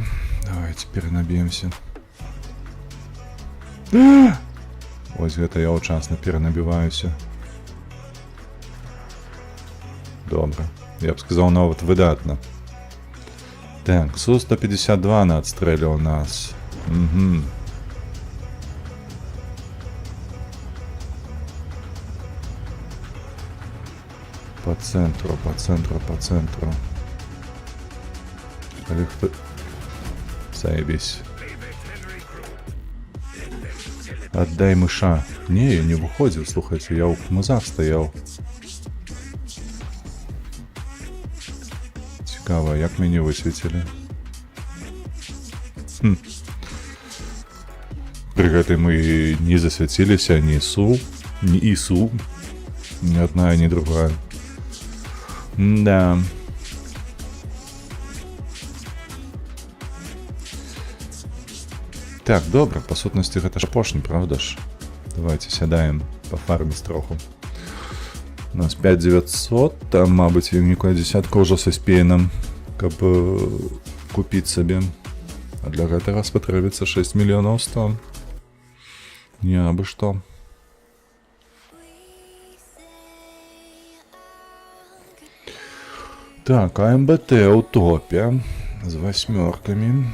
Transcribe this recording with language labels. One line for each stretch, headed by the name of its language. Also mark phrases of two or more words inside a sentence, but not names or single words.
Belarusian: Давайте перанаб'емся. Вось гэта я ўчасна перанабіваюся. Добра. Я б сказаў, нават выдатна. Так, Су-152 надстрэліў нас. Угу.
Russian: По центру, по центру, по центру.
Belarusian: Але хто...
Russian: Заебись. Отдай мыша. Не, я не выходил, слухайте, я у музах стоял.
Belarusian: Цікаво, як мяне высветілі. При гэтай мы не засвяціліся ні Су, ні Ісу, ні одна, ні другая. Да. Так, добре, по сутності гэта ж апошні, правда ж? Давайте сядаем пафарміць троху. У нас 5900, там, мабыць, некая десятка ўжо саспее нам, каб купіць сабе. А для гэтага спатрэбіцца 6 мільёнаў 100. Не абы што. Так, АМБТ ў топе з 8.